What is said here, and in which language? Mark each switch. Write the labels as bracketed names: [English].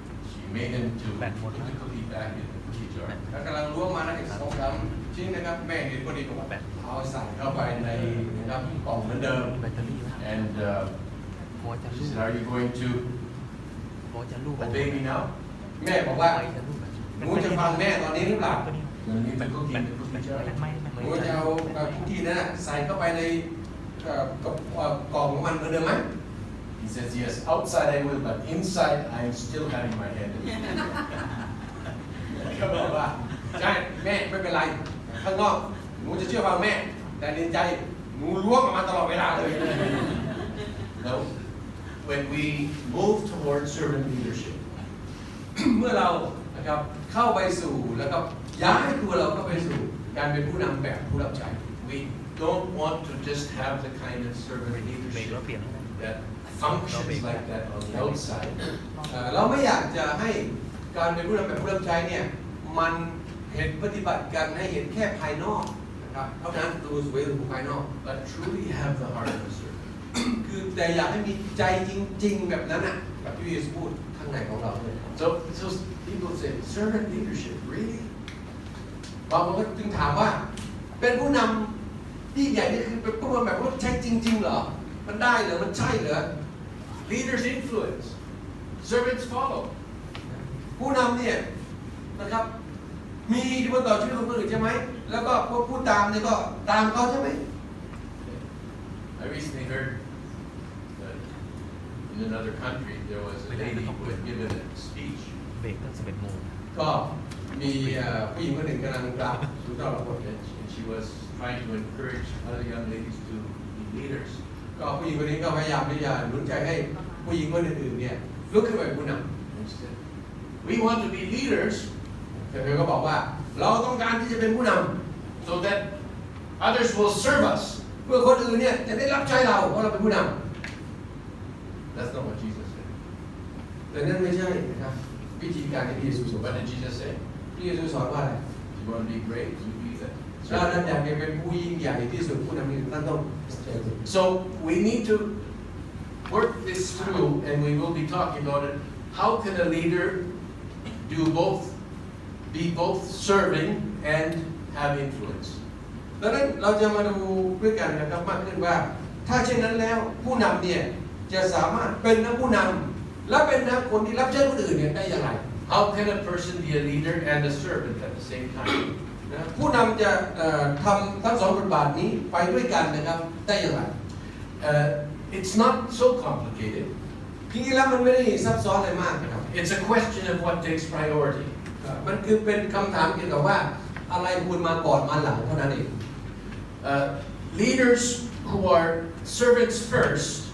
[English] She made him to put the cookie back in the cookie jar. [Thai] แล้วกำลังล้วงมานะอีก2-3 ชิ้นนะครับแม่เห็นพอดีบอกว่าเอาใส่เข้าไปในนะครับกล่องเหมือนเดิม [English] And she said, "Are you going to obey me now? [Thai] แม่บอกว่าหนูจะฟังแม่ตอนนี้หรือเปล่า [English] You want to leave the cookie in the cookie jar?" [Thai] หนูจะเอาคุกกี้นั้นใส่เข้าไปในกล่องของมันเหมือนเดิมไหม [English] He says, "Yes, outside I will, but inside I'm still having my hand in it." [Thai] ก็บอกว่าใช่แม่ไม่เป็นไรข้างนอกหนูจะเชื่อฟังแม่แต่ในใจหนูล้วงออกมาตลอดเวลาเลย [English] Now, when we move towards servant leadership, [Thai] เมื่อเรานะครับเข้าไปสู่แล้วก็ย้ายตัวเราเข้าไปสู่การเป็นผู้นำแบบผู้รับใช้ [English] we don't want to just have the kind of servant leadership that functions like that on the outside. [Thai] เราไม่อยากจะให้การเป็นผู้นำแบบผู้รับใช้เนี่ยมันเห็นปฏิบัติกันให้เห็นแค่ภายนอกนะครับเท่านั้นดูสวยหรูภายนอก [English] but truly have the heart of a servant. [Thai] คือแต่อยากให้มีใจจริงๆแบบนั้นนะแบบที่เยซูพูดข้างในของเราเลย [English] So people say, servant leadership, really? [Thai] บางคนก็จึงถามว่าเป็นผู้นำที่ใหญ่นี่คือเป็นผู้นำแบบว่าใช่จริงๆเหรอมันได้เหรอมันใช่เหรอ [English] Leaders influence, servants follow. [Thai] ผู้นำเนี่ยนะครับมีอิทธิพลต่อชีวิตของคนอื่นใช่ไหมแล้วก็พวกผู้ตามเนี่ยก็ตามเขาใช่ไหม [English] I recently heard that in another country there was a lady who had given a speech. [Thai] เบรกตั้ง11 โมง ก็มีผู้หญิงคนหนึ่งกำลังกล่าวสู่เจ้าละคน [English] And she was trying to encourage other young ladies to be leaders. [Thai] ก็ผู้หญิงคนนี้ก็พยายามที่จะหนุนใจให้ผู้หญิงคนอื่นๆเนี่ยลุกขึ้นมาเป็นผู้น [English] And she said, we want to be leaders [Thai] ำแต่เธอก็บอกว่าเราต้องการที่จะเป็นผู้น [English] so that others will serve us. [Thai] ำเพื่อคนอื่นเนี่ยจะได้รับใช้เราเพราะเราเป็นผู้น [English] That's not what Jesus said. [Thai] ำแต่นั่นไม่ใช่นะครับวิธีการที่พระเยซูสอน [English] What did Jesus say? [Thai] พระเยซูสอนว่าอะไร [English] If you want to be great, you be that. [Thai] ถ้าท่านอยากจะเป็นผู้ยิ่งใหญ่ที่สุดผู้นำนี่ท่านต้อง [English] So we need to work this through, and we will be talking about it. How can a leader do both, be both serving and have influence? [Thai] ดังนั้นเราจะมาดูด้วยกันนะครับมากขึ้นว่าถ้าเช่นนั้นแล้วผู้นำเนี่ยจะสามารถเป็นทั้งผู้นำและเป็นทั้งคนที่รับใช้คนอื่นเนี่ยได้อย่างไร [English] How can a person be a leader and a servant at the same time? [Thai] นะผู้นำจะทำทั้งสองบทบาทนี้ไปด้วยกันนะครับได้อย่างไร [English] It's not so complicated. [Thai] จริงๆแล้วมันไม่ได้ซับซ้อนอะไรมากนะครับ [English] It's a question of what takes priority. [Thai] มันคือเป็นคำถามเกี่ยวกับว่าอะไรควรมาก่อนมาหลังเท่านั้นเอง [English] Leaders who are servants first